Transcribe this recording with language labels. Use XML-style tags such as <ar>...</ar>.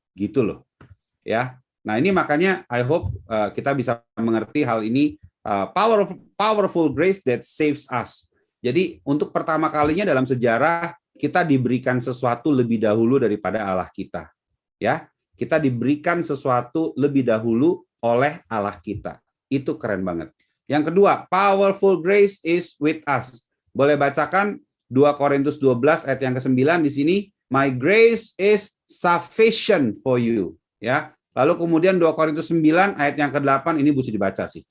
<id>Gitu loh. Ya. Nah, ini makanya</id> <en>I hope</en> <id>kita bisa mengerti hal ini,</id> <en>powerful grace that saves us.</en> <id>Jadi, untuk pertama kalinya dalam sejarah kita diberikan sesuatu lebih dahulu daripada Allah kita. Ya. Kita diberikan sesuatu lebih dahulu oleh Allah kita. Itu keren banget. Yang kedua,</id> <en>powerful grace is with us.</en> <id>Boleh bacakan 2 Korintus 12 ayat yang ke-9 di sini.</id> <en>My grace is sufficient for you.</en> <id>Ya. Lalu kemudian 2 Korintus 9 ayat yang ke-8 ini bisa dibaca sih.</id>